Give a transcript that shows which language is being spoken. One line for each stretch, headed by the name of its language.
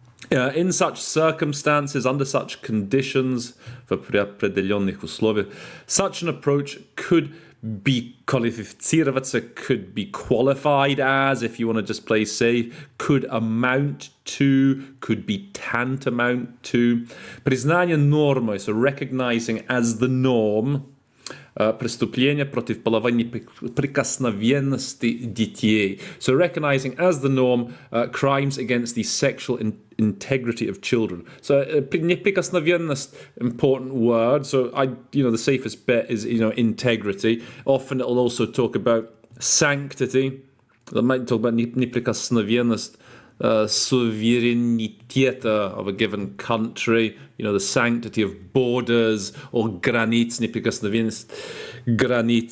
English: In such circumstances, under such conditions,
Russian: в определенных условиях,
English: such an approach could be
Russian: квалифицироваться,
English: could be qualified as, if you want to just play safe, could amount to, could be tantamount to.
Russian: Признание нормой,
English: so recognizing as the norm,
Russian: преступления против половой неприкосновенности детей.
English: So recognizing as the norm crimes against the sexual integrity of children. So неприкосновенность, important word. So the safest bet is integrity. Often it'll also talk about sanctity. It might talk about
Russian: неприкосновенность, суверенитета
English: of a given country, the sanctity of borders, or
Russian: границ, неприкосновенность границ.